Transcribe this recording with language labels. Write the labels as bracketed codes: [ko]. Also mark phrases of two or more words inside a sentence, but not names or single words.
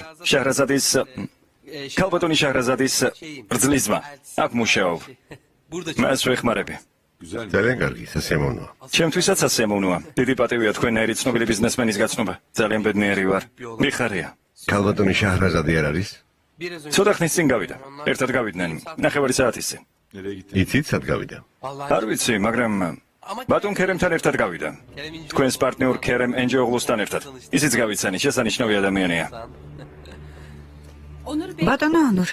[ka] შაჰრაზადის ქალბატონი შაჰრაზადის ბრძლისმა. აქ მუშაობ. [tr] Burada [ka] მას ვეხმარები. ძალიან კარგი, სასიამოვნოა. ჩემთვისაც ასიამოვნოა. დიდი პატივია თქვენნაირი ცნობილი ბიზნესმენის გაცნობა. ძალიან ბედნიერი ვარ. მიხარია. ქალბატონი შაჰრაზადი არ არის? [tr] biraz önce [ka] ცოტა ხნის წინ გავიდა. ერთად გავიდნენ. ნახევარი საათის წინ. იცით სად გავიდა? არ ვიცი, მაგრამ ბატონ ქერემთან ერთად გავიდა. თქვენს პარტნიორ ქერემ ენჯეოღლუსთან ერთად. ისიც გავიცანი, შესანიშნავი ადამიანია. [tr] Onur Bey. [ka] ბატონო ონურ,